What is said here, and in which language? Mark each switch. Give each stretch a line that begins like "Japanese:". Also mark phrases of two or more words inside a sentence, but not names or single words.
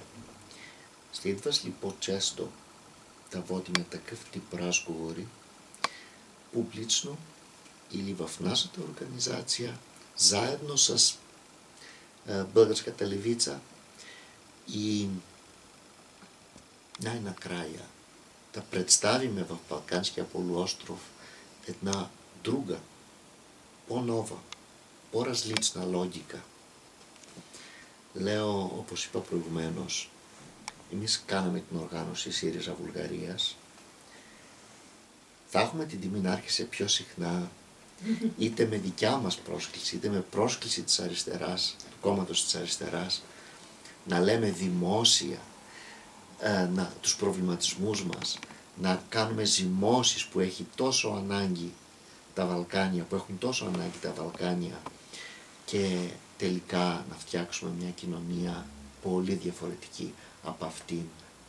Bulgarian: Следваш ли по-често да водим такъв тип разговори публично или в нашата организация, заедно с Българската левица, и най-накрая да представиме в Балканския полуостров една друга, по-нова, по-различна логика.
Greek: Λέω, όπως είπα προηγουμένως, εμείς κάναμε την οργάνωση ΣΥΡΙΖΑ Βουλγαρίας. Θα έχουμε την τιμή να άρχισε πιο συχνά, είτε με δικιά μας πρόσκληση, είτε με πρόσκληση της αριστεράς, του κόμματος της αριστεράς, να λέμε δημόσια τους προβληματισμούς μας, να κάνουμε ζυμώσεις που έχει τόσο ανάγκη τα Βαλκάνια, που έχουν τόσο ανάγκη τα Βαλκάνια, και τελικά να φτιάξουμε μια κοινωνία πολύ διαφορετική από αυτήν